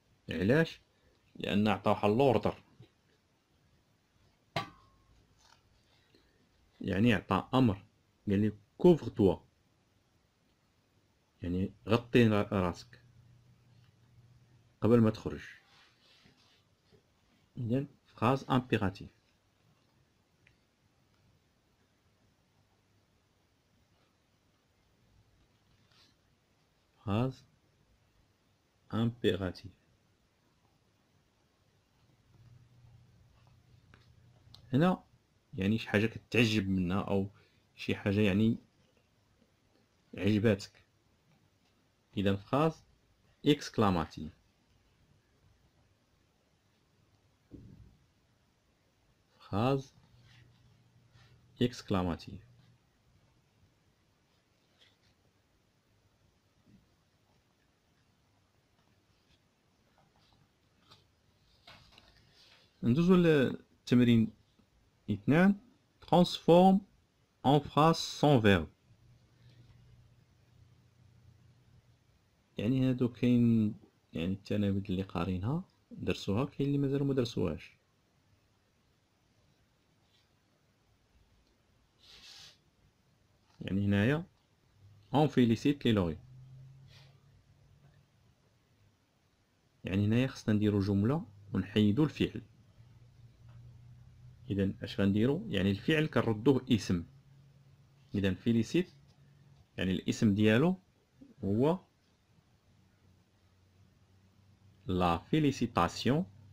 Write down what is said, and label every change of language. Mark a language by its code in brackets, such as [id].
[ar] علاش؟ لان عطا واحد لوردر، يعني عطا امر، قال لي كوفر توا، يعني غطي راسك قبل ما تخرج. إذن [fr] phrase impérative. phrase impérative. [ar] هنا يعني شي حاجة كتعجب منها أو شي حاجة يعني عجباتك. إذا [fr] phrase exclamative. phrase exclamative. [ar] ندوزو للتمرين 2. [fr] transforme en phrase sans verbe. [ar] يعني هادو كاين يعني التلاميذ اللي قارينها درسوها، كاين اللي مازالو ما درسوهاش. يعني هنايا [fr] on félicite les lauréats. [ar] يعني هنايا خصنا نديرو جملة ونحيدو الفعل. اذا اش غنديرو؟ يعني الفعل كنردوه اسم. اذا فيليسيت يعني الاسم ديالو هو لا فيليسيتاسيون.